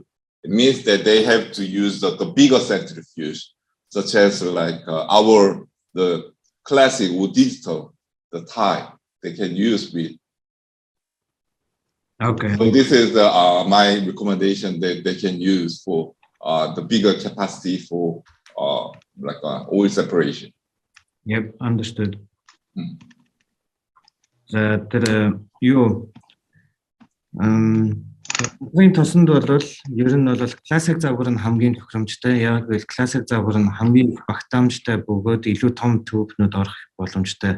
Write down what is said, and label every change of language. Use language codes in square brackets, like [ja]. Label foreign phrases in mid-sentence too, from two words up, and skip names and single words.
[en] It means that they have to use the bigger centrifuge, such as like the classic or digital, the type they can use with. Okay. So this is my recommendation that they can use for the bigger capacity for like oil separation. Yep, understood. [mn] Тэр юу энэ тосонд бол ер нь бол классик загвар нь хамгийн тохиромжтой. Яг л классик загвар нь хамгийн багтаамжтай бөгөөд илүү том тубнууд орох боломжтой.